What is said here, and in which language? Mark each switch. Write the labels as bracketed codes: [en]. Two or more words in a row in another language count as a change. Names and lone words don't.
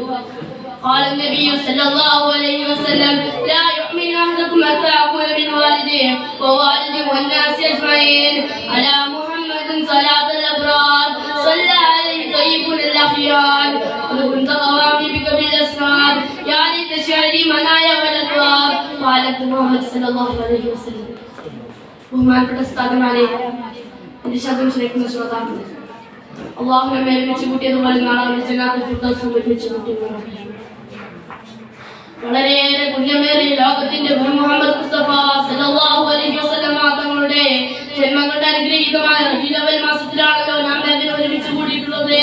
[ar] قال النبي صلى الله عليه وسلم: لا يؤمن أحدكم حتى أكون من والديه ووالده والناس أجمعين على محمد صلاة الأبرار صلى عليه طيبون الأخيار وكنت قوامي بك بالأسرار يا ليت شعري منايا والأنوار. قال محمد صلى الله عليه وسلم. [ml] ബഹുമാനപ്പെട്ട ഉസ്താദുമാരെ, എന്റെ ശബ്ദം ശ്രമിക്കുന്ന ശ്രോതാക്കളെ, അള്ളാഹു നമ്മെ ഒരുമിച്ച് കൂട്ടിയതുപോലെ നാളെ ജന്നാത്തുൽ ഫിർദൗസിൽ ഒരുമിച്ച് കൂട്ടിയതുപോലെ വളരെയേറെ പുണ്യമേറിയ ലോകത്തിന്റെ ഗുരു മുഹമ്മദ് മുസ്തഫ [ar] صلى الله عليه وسلم [ml] തങ്ങളുടെ ജന്മങ്ങളുടെ അനുഗ്രഹീതമായ റബീഉൽ അവ്വൽ മാസത്തിലാണല്ലോ നാം എല്ലാവരും ഒരുമിച്ച് കൂടിയിട്ടുള്ളത്.